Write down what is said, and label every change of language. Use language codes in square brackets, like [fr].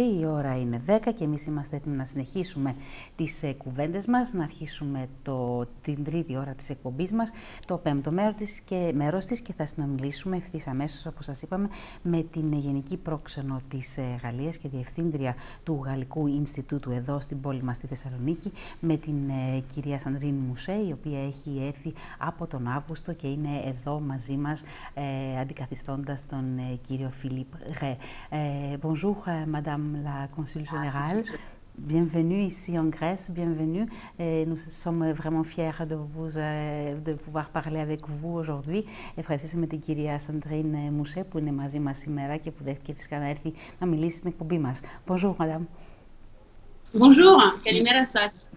[el] Η ώρα είναι 10 και εμείς είμαστε έτοιμοι να συνεχίσουμε τις κουβέντες μας, να αρχίσουμε την τρίτη ώρα της εκπομπής μας, το πέμπτο μέρος της και θα συνομιλήσουμε ευθύς αμέσως, όπως σας είπαμε, με την Γενική Πρόξενο της Γαλλίας και Διευθύντρια του Γαλλικού Ινστιτούτου εδώ στην πόλη μας στη Θεσσαλονίκη, με την κυρία Σαντρίν Μουσέ, η οποία έχει έρθει από τον Αύγουστο και είναι εδώ μαζί μας, αντικαθιστώντας τον κύριο Φιλίπ Ghé. [fr] Bonjour, Madame la Consul Générale. Bienvenue ici en Grèce, bienvenue. Nous sommes vraiment fiers de pouvoir parler avec vous aujourd'hui. [el] Ευχαριστούμε την κυρία Σαντρίν Μουσέ που είναι μαζί μας σήμερα και που δέχτηκε φυσικά να έρθει να μιλήσει στην εκπομπή μας. [fr] Bonjour, Madame. Bonjour, [el] καλημέρα σας.